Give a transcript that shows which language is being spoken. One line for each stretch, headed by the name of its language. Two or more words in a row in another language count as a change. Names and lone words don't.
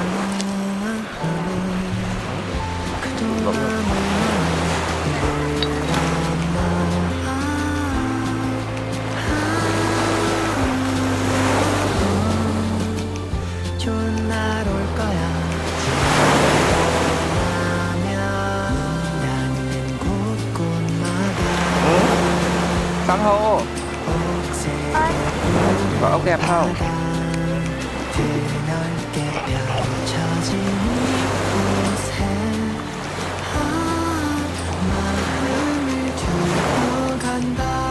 Korean: 좋은 날 올 거야 닿는 곳곳마다
Vietnamese: San hô. Có ốc đẹp không?
Korean: 드넓게 펼쳐진 이곳에 마음을 두고 간다